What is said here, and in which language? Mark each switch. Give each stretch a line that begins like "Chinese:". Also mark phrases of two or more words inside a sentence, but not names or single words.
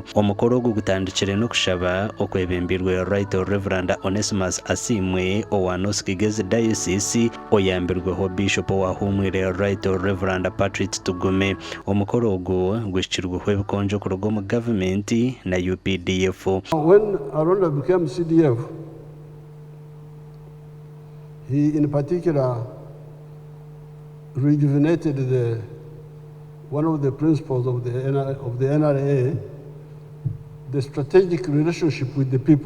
Nyankole: Omukoro ogwo gutandikire no kushaba okwebembirwe Right Reverend Onesimus Asimwe owaanosikigeze diocese oyambirweho Bishop wahumwire Right Reverend Patrick Tugume. Omukoro ogwo gwishikirweho ebikonjo kuruga mu government na UPDF.
English: When Aronda became CDF, he in particular rejuvenated one of the principles of the NRA, the strategic relationship with the people.